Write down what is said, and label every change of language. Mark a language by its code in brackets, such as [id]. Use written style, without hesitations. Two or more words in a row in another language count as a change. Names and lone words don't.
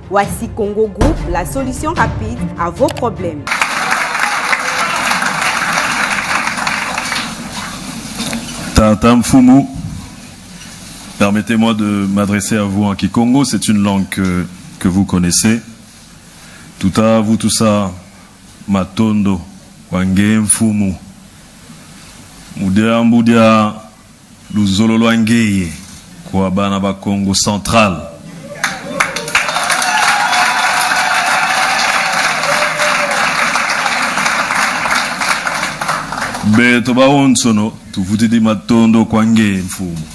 [fr] Voici Congo Group, la solution rapide à vos problèmes. [kg] Tata Mfumu, [fr] permettez-moi de m'adresser à vous en Kikongo, c'est une langue que vous connaissez. Tout à vous, tout ça, [kg] Matondo, Wange Mfumu, Mudea Mbudia, Luzololo Wangeye, kwa bana ba Congo central. Beto ba onsono, tuvutidi Matondo Kwange Mfumu.